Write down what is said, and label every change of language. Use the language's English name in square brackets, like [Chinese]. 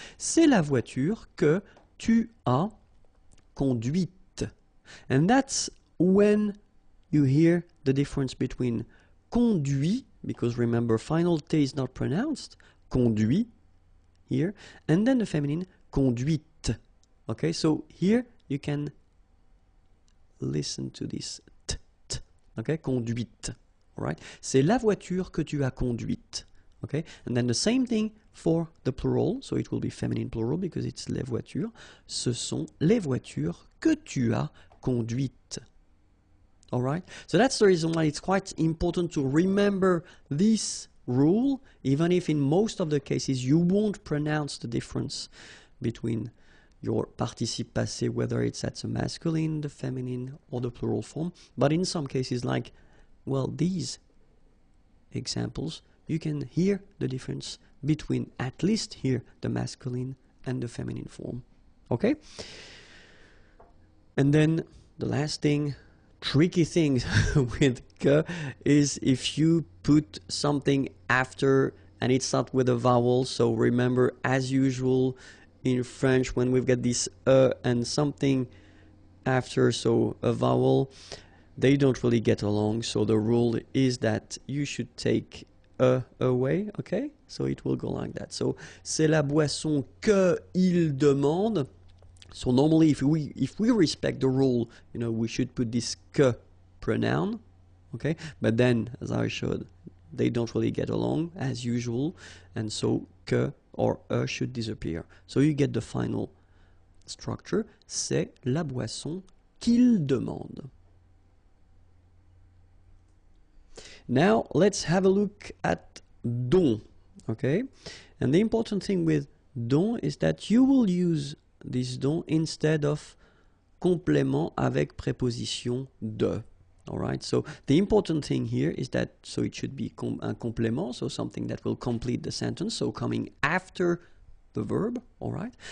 [French] C'est la voiture que tu as conduite. [English] And that's when you hear the difference between conduit, because remember, final T is not pronounced, conduit, here, and then the feminine, conduite. Okay, so here you can listen to this t, t, okay, conduite. Right? [French] C'est la voiture que tu as conduite. [English] Okay? And then the same thing for the plural. So it will be feminine plural because it's les voitures. [French] Ce sont les voitures que tu as conduites. [English] Alright? So that's the reason why it's quite important to remember this rule, even if in most of the cases you won't pronounce the difference between your participe passé, whether it's at the masculine, the feminine, or the plural form. But in some cases, like, well, these examples, you can hear the difference between at least here the masculine and the feminine form. Okay? And then the last thing, tricky thing with que is if you put something after and it's not with a vowel. So remember, as usual in French, when we've got this and something after, so a vowel, they don't really get along, so the rule is that you should take away, okay? So it will go like that. [French] So, c'est la boisson que il demande. [English] So normally if we respect the rule, you know, we should put this que pronoun, okay? But then, as I showed, they don't really get along, as usual, and so que or should disappear. So you get the final structure, [French] c'est la boisson qu'il demande. [English] Now let's have a look at dont, okay? And the important thing with dont is that you will use this dont instead of complément avec préposition de. Alright, so the important thing here is that, so it should be un complément, so something that will complete the sentence, so coming after the verb, alright?